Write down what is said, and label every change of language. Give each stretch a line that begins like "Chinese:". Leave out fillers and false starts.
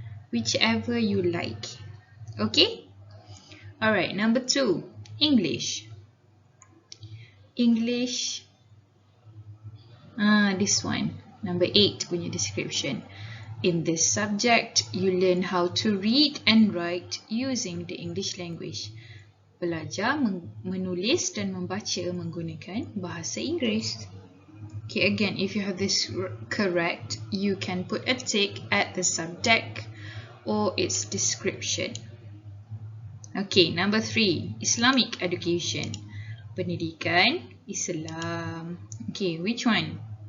English: Whichever you like. Okay? Alright. Number 2. English. English. This one. Number 8 punya description. In this subject, you learn how to read and write using the English language.
Malay: Belajar menulis dan membaca menggunakan bahasa Inggeris.
English: Okay, again, if you have this correct, you can put a tick at the subject or its description. Okay, number 3, Islamic education. Pendidikan Islam. Okay, which one?